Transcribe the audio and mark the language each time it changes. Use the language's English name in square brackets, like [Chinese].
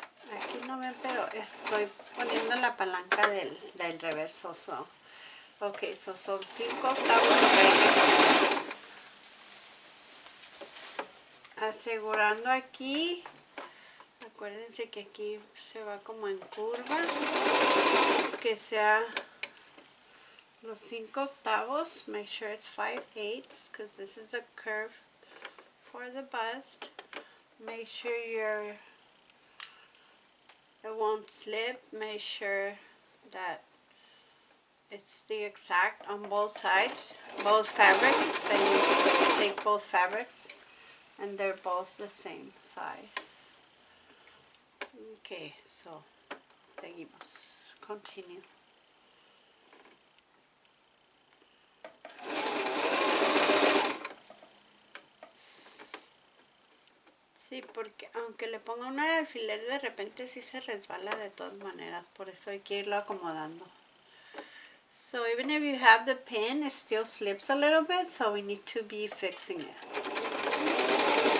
[Spanish] Aquí no ven, pero estoy poniendo la palanca del reverso. So. Ok, so son 5/8. Asegurando aquí. Acuérdense que aquí se va como en curva. Que sea los 5/8. [English] Make sure it's 5/8 because this is a curve for the bust. Make sure it won't slip. Make sure that it's the exact on both sides, both fabrics. Then you take both fabrics and they're both the same size. [Spanish] Okay, so seguimos. [English] Continue. [Spanish] Sí, porque aunque le ponga un alfiler de repente sí se resbala de todas maneras, por eso hay que irlo acomodando. [English] So even if you have the pin, it still slips a little bit, so we need to be fixing it.